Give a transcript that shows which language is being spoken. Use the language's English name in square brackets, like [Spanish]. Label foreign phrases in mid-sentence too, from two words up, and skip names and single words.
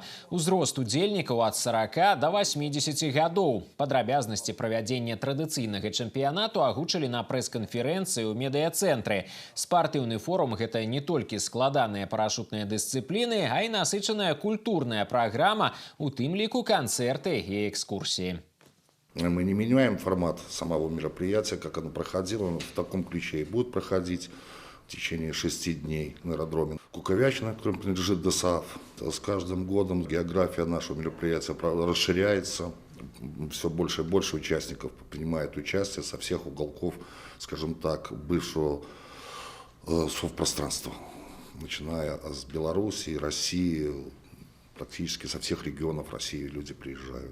[Belarusian] Узрост удзельнікаў ад 40 до 80 гадоў. Падрабязнасці правядзення традыцыйнага чэмпіянату агучылі на прэс-канферэнцыі ў медыяцэнтры. Спартыўны форум – гэта не толькі складаныя парашутныя дысцыпліны, а і насычаная культурная праграма, у тым ліку канцэрты і экскурсии. [Russian] Мы не меняем формат самого мероприятия, как оно проходило, оно в таком ключе и будет проходить в течение 6 дней на аэродроме Куковячина, которому принадлежит ДОСААФ. С каждым годом география нашего мероприятия расширяется, все больше и больше участников принимает участие со всех уголков, скажем так, бывшего совпространства, начиная с Белоруссии, России, Практически со всех регионов России люди приезжают.